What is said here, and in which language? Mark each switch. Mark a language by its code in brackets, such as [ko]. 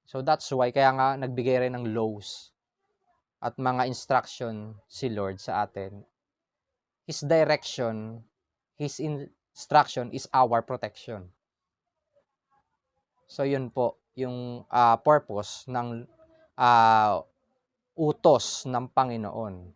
[en] So that's why [tl] kaya nga nagbigay rin ng laws at mga instruction si Lord sa atin. [en] His direction, His instruction is our protection. [tl] So yun po yung purpose ng utos ng Panginoon.